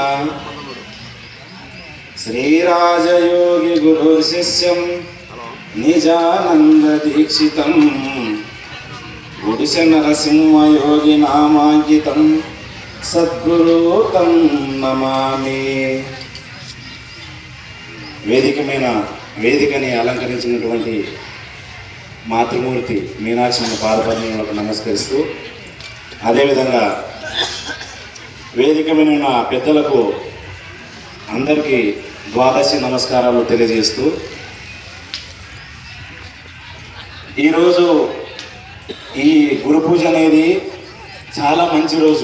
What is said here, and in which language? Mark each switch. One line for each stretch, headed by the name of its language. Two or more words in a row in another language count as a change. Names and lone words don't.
Sanskrit: श्रीराजयोगी गुरुर्शिष्यं निजानंद दीक्षितं गुडिश नरसिंहयोगी नामांकितं सद्गुरु तं नमामि।
Telugu: వేదికని అలంకరించినటువంటి మాతృమూర్తి మీనాక్షి పాదపద్మములకు నమస్కరిస్తూ, అదేవిధంగా వేదిక మీద ఉన్న పెద్దలకు అందరికీ ద్వాదశి నమస్కారాలు తెలియజేస్తూ, ఈరోజు ఈ గురు పూజ అనేది చాలా మంచి రోజు.